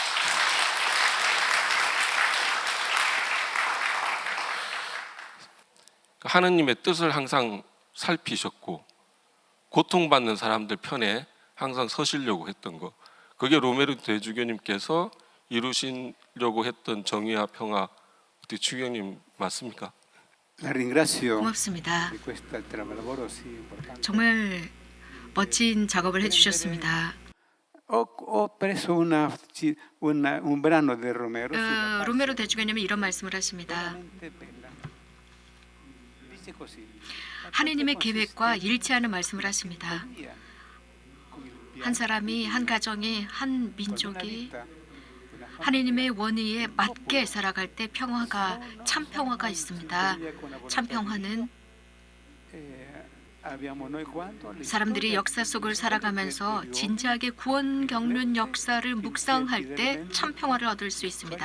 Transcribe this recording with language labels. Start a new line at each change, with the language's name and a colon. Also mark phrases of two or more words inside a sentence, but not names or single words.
Korean: 하느님의 뜻을 항상 살피셨고 고통받는 사람들 편에 항상 서시려고 했던 거, 그게 로메로 대주교님께서 이루시려고 했던 정의와 평화, 어떻게 추경님 맞습니까?
Italian: La ringrazio
Korean: 고맙습니다.
Italian: di questo lavoro così importante.
Korean: 정말 멋진 작업을 해주셨습니다.
Italian: Ho preso un brano di Romero sulla pace,
Korean: 로메로 대주교님은 이런 말씀을 하십니다.
Italian: veramente bella. Dice così.
Korean: 하느님의 계획과 일치하는 말씀을 하십니다. 한 사람이, 한 가정이, 한 민족이 하느님의 원의에 맞게 살아갈 때 평화가, 참 평화가 있습니다. 참 평화는 사람들이 역사 속을 살아가면서 진지하게 구원 겪는 역사를 묵상할 때 참 평화를 얻을 수 있습니다.